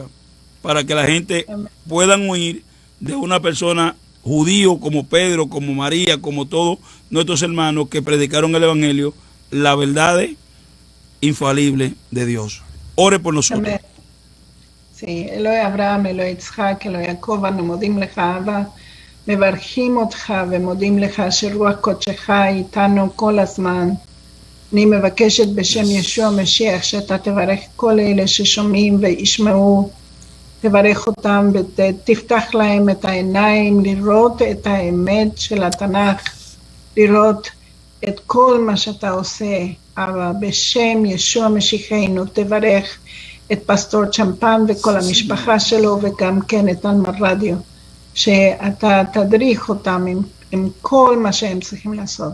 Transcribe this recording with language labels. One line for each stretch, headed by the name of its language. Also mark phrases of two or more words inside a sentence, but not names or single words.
Spanish: Para que la gente puedan oír de una persona judío como Pedro, como María, como todos nuestros hermanos que predicaron el Evangelio, la verdad infalible de Dios. Ore por nosotros. Amén. Sí,
Hebrew: אלוהי אברהם, אלוהי יצחק, אלוהי יעקב, אנו מודים לך, אבא, מברכים אותך ומודים לך שרוח קודשך איתנו כל הזמן. אני מבקשת בשם ישוע המשיח שאתה תברך כל אלה ששומעים וישמעו, תברך אותם ותפתח להם את העיניים, לראות את האמת של התנ"ך, לראות את כל מה שאתה עושה, אבא, בשם ישוע משיחנו, תברך את פסטור צ'מפן וכל המשפחה שלו, וגם כן את אלמה רדיו, שאתה תדריך אותם עם כל מה שהם צריכים לעשות.